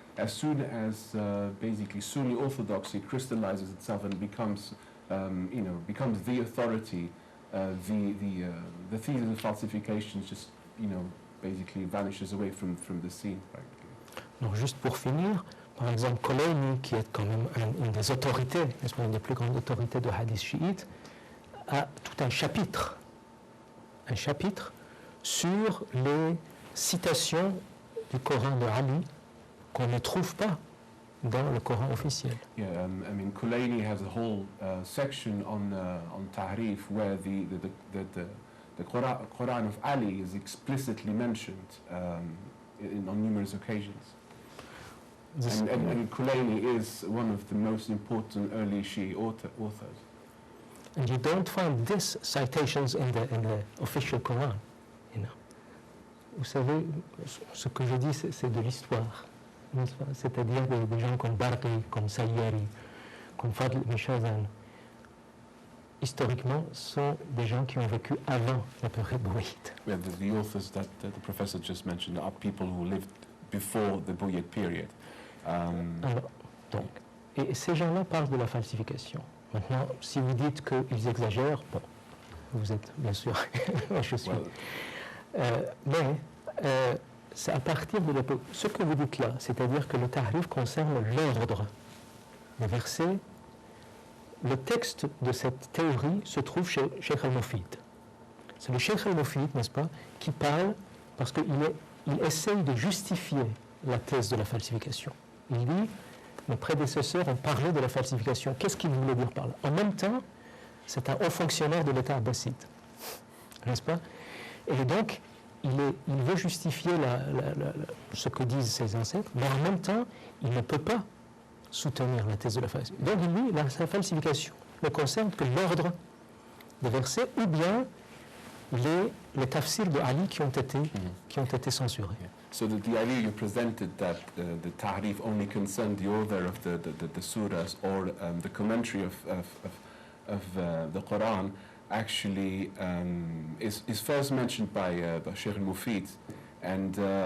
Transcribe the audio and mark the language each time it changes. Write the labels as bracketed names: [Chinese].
[English] As soon as basically Sunni orthodoxy crystallizes itself and becomes the authority, the thesis of falsification just basically vanishes away from the scene. [French] Donc juste pour finir, par exemple Khomeini, qui est quand même une des autorités, n'est-ce pas, une des plus grandes autorités de hadith chiite, a tout un chapitre sur les citations du Coran de Ali qu'on ne trouve pas dans le Coran officiel. [English] Yeah, I mean, Khomeini has a whole section on Tahrif where the Quran of Ali is explicitly mentioned on numerous occasions. And Khomeini is one of the most important early Shi'i authors. And you don't find these citations in the official Quran, you know. [French] Vous savez, ce que je dis, c'est de l'histoire. C'est-à-dire des gens comme Barqi, comme Sayyārī, comme Fadl ibn Shazan, historiquement, sont des gens qui ont vécu avant la période bouyide. [English] Yeah, the authors that the professor just mentioned are people who lived before the Buyid period. [French] Alors, donc, et ces gens-là parlent de la falsification. Maintenant, si vous dites qu'ils exagèrent, bon, vous êtes bien sûr, je suis. Mais c'est à partir de l'époque, ce que vous dites là, c'est-à-dire que le tahrif concerne l'ordre des versets. Le texte de cette théorie se trouve chez Cheikh al-Mufid. C'est le Cheikh al-Mufid, n'est-ce pas, qui parle parce qu'il essaye de justifier la thèse de la falsification. Il dit, mes prédécesseurs ont parlé de la falsification. Qu'est-ce qu'il voulait dire par là? En même temps, c'est un haut fonctionnaire de l'État abbasside, n'est-ce pas? Et donc, il veut justifier ce que disent ses ancêtres, mais en même temps, il ne peut pas soutenir la thèse de la falsification. Donc, il dit, la falsification ne concerne que l'ordre des versets ou bien les tafsirs de Ali qui ont été censurés. Yeah. [English] So the idea you presented that the tahrif only concerned the order of the surahs or the commentary of the Quran actually is first mentioned by Sheikh al-Mufid, and